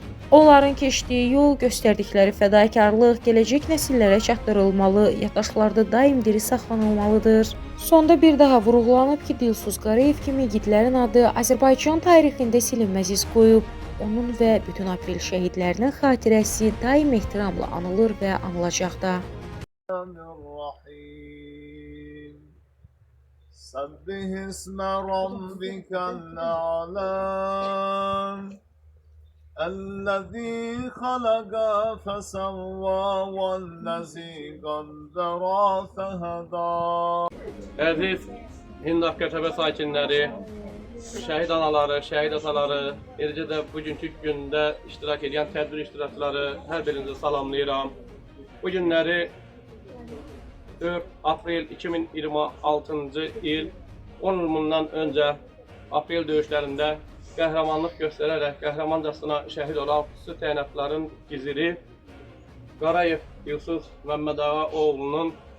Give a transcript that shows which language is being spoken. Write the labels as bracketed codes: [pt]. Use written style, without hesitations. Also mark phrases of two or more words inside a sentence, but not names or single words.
[az] Onların keçdiyi yol, göstərdikləri fədakarlıq gələcək nəsillərə çatdırılmalı, yaddaşlarda daim diri saxlanılmalıdır. Sonda bir daha vurğulanıb ki, Dilsuz Qarayev kimi igidlərin adı Azərbaycan tarixində silinməz iz qoyub. Onun və bütün aprel şəhidlərinin xatirəsi daim ehtiramla anılır və anılacaq da. [ar] سبح اسم ربك الأعلى الذي خلق فسوى والذي قدر فهدى. [az] Əziz Hindaq Qəşəbə sakinləri, şəhid anaları, şəhid ataları, eləcə də bugünkü gündə iştirak edən tədbir iştirakçıları hər birinizi salamlayıram. Bu günləri 4 aprel 2026-cı il 10 il bundan öncə aprel döyüşlərində qəhrəmanlıq göstərərək qəhrəmancasına şəhid olan xüsusi təyinatların giziri Qarayev Dilsuz Məmmədağa oğlunun